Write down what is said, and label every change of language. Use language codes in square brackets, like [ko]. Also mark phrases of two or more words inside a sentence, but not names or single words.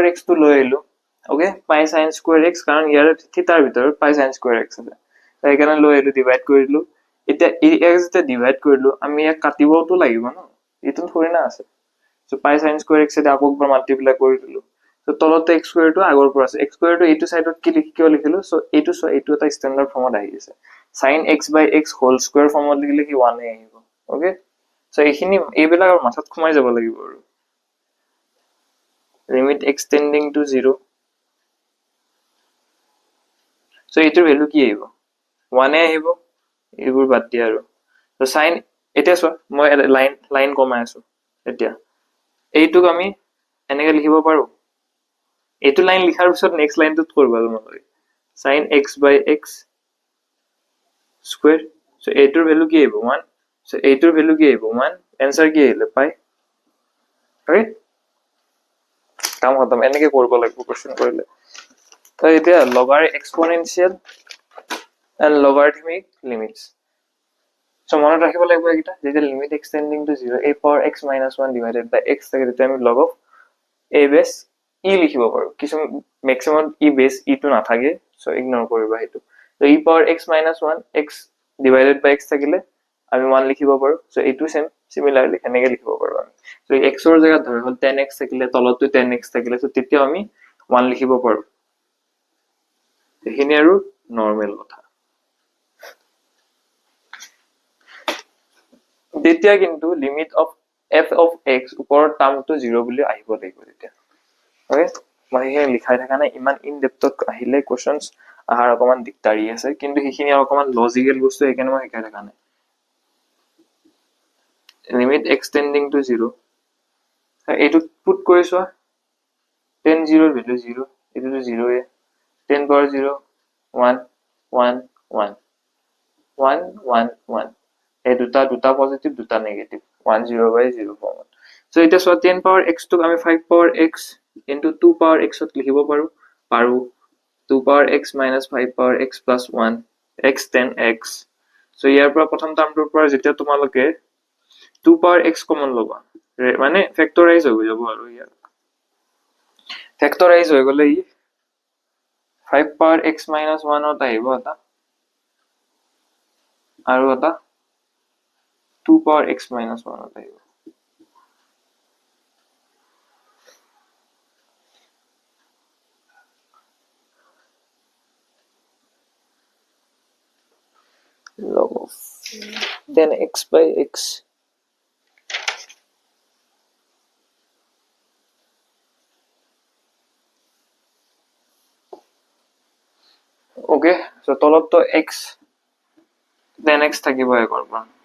[en] x to [as] লৈ আহিলো [en] okay pi sin square x [as] কাৰণ ইয়াৰ থিটাৰ ভিতৰত [en] pi sin square x [as] আছে তাই কাৰণে লৈ আহিলো ডিভাইড কৰিলো এতিয়া x তে ডিভাইড কৰিলো আমি ইয়াক কাটিবটো লাগিব ন ইটো থৰি না আছে [en] so pi sin square x [as] তে আকৌ একবাৰ মাল্টিপ্লাই কৰি দিলো so তলতে [en] x square [as] টো আগৰ পৰা আছে [en] x square [as] টো এইটো সাইডত কি কিয় লিখিলো so এইটো এটা [en] standard formত [as] আহি আছে [en] sin x by x whole square [as] ফর্মত লিখিলে কি 1 এ আহিব [en] okay so [as] এইখিনি এইবিলাকৰ মাথাত খুমাই যাব লাগিব আৰু [en] limit extending to 0 so [as] এটাৰ ভ্যালু কি আহিব 1 এ আহিব এইবোৰ বাদ দিয়া আৰু so sin এটা সো মই লাইন কমাই আছো এতিয়া এইটোক আমি এনেকে লিখিব পাৰো এইটো লাইন লিখাৰ পিছত [en] next lineটোত [as] কৰিব লাগে sin [en] x by x square so [as] এইটোৰ ভ্যালু কি আহিব 1 so এইটোৰ ভ্যালু কি আহিব 1 आंसर কি আহিলে পাই okay কাম খতম এনেকে কৰিব লাগিব কোশ্চেন কৰিলে তো এতিয়া লগাৰ [en] exponential and logarithmic limits so [as] মনত ৰাখিব লাগিব এটা যেতিয়া [en] limit extending to 0 a power x minus 1 divided by x [as] থাকে তেতিয়া আমি [en] log of a base e [as] লিখিব পাৰো কিছু ম্যাক্সিমাম [en] e base e [as] টো নাথাকে [en] so ignore [as] কৰিবা হেতু তো [en] e power x minus 1 x divided by x [as] থাকিলে আমি 1 লিখিব পাৰো [en] so same similarly [as] এনেকে লিখিব পাৰো আমি সো x ৰ জায়গা ধৰি হল 10x থাকিলে তলতো 10x থাকিলে সো তেতিয়া আমি 1 লিখিব পাৰো এখিনি আৰু নরমাল কথা তেতিয়া কিন্তু [en] limit of f of x [as] উপৰ টার্মটো 0 বুলি আহিব লাগিব তেতিয়া ওকে মই হে লিখাই থাকা নাই ইমান [en] in depthত [as] আহিলে কোশ্চেনস আহাৰ অকমান দিগদাৰি আছে কিন্তু হিখিনি অকমান লজিক্যাল বস্তু এখানে মই শিকাই থাকা নাই [en] limit extending to 0 [as] এইটো পুট কৰিছো 10 0 ভ্যালু 0 এটো 0 এ 10 power 0 1 1 1 1 1 1 এই দুটা পজিটিভ দুটা নেগেটিভ 1 0 by 0 ফর্মত সো এটা 10 power x টু আমি 5 power x [en] into 2 power x [as] ত লিখিব পাৰো [en] 2 power x minus 5 power x plus 1 x 10x [as] সো ইয়াৰ পৰা প্ৰথম টাৰ্মটোৰ পৰা যেতিয়া তোমালকে [en] 2 power x [as] কমন লবা মানে ফ্যাক্টৰাইজ হৈ যাব আৰু ইয়াৰ ফ্যাক্টৰাইজ হৈ গলে [en] 5 power x minus 1 [as] ত আহিব এটা আৰু এটা [en] 2 power x minus 1 [as] ত আহিব [en] log of then x by x okay so [as] তলত তো [en] x then x [as] থাকিব একৰ পৰা